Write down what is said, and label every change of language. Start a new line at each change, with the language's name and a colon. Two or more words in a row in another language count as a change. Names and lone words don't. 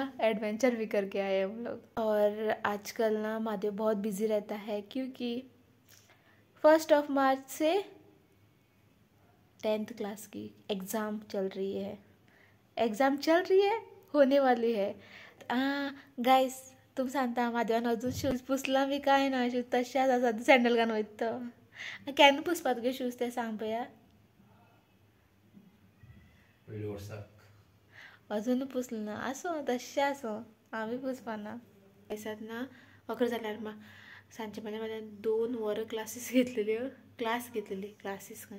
Hindi: एडवेंचर भी करके आए हम लोग. और आजकल ना महादेव बहुत बिजी रहता है क्योंकि 1 मार्च से 10th क्लास की एग्ज़ाम चल रही है. होने वाली है.
Konkani: गाइस तुम सांगता म्हादेवान अजून शूज पुसला बी काय ना. शूज तशाच आसा. सँडल घालून वयता तो. केन्ना पुसपा तुगे शूज ते सांग पया. अजून पुसलो ना. आसूं तशें आसूं हांव बी पुसपाना. दिसात ना 11 जाल्यार सांजचे माझ्या 2 वरां क्लासीस काय.